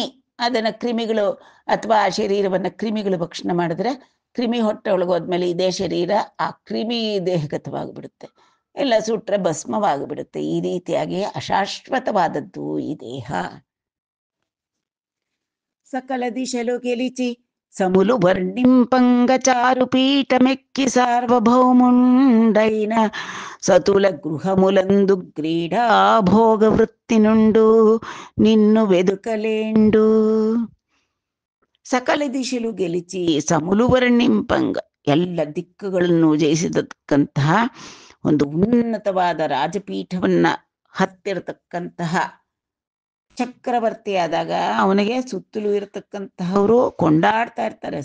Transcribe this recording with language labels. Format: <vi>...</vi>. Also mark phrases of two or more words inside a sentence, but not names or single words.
<kn>ಅದನ್ನ ಕ್ರಿಮಿಗಳು ಅಥವಾ ಆ ಶರೀರವನ್ನ ಕ್ರಿಮಿಗಳು ಭಕ್ಷಣೆ ಮಾಡಿದ್ರೆ ಕ್ರಿಮಿ ಹೊಟ್ಟೆ ಒಳಗೋದ್ಮೇಲೆ ಇದೇ ಶರೀರ ಆ ಕ್ರಿಮಿ ದೇಹಗತವಾಗಿಬಿಡುತ್ತೆ, ಎಲ್ಲ ಸುಟ್ರೆ ಭಸ್ಮವಾಗಿಬಿಡುತ್ತೆ. ಈ ರೀತಿಯಾಗಿ ಅಶಾಶ್ವತವಾದದ್ದು ಈ ದೇಹ.</kn> <te>సకల దిశలు గెలిచి సములు వర్ణింపంగచారు పీఠమెక్కి సార్వభౌముండైన సతుల గృహములందు క్రీడా భోగ వృత్తి నుండు నిన్ను వెదుకలేండు. సకల దిశలు గెలిచి సములు వర్ణింపంగ,</te> <kn>ಎಲ್ಲ ದಿಕ್ಕುಗಳನ್ನು ಜಯಿಸಿದಂತಹ ಒಂದು ಉನ್ನತವಾದ ರಾಜಪೀಠವನ್ನ ಹತ್ತಿರತಕ್ಕಂತಹ ಚಕ್ರವರ್ತಿ ಆದಾಗ ಅವನಿಗೆ ಸುತ್ತಲೂ ಇರತಕ್ಕಂತಹವರು ಕೊಂಡಾಡ್ತಾ ಇರ್ತಾರೆ.</kn>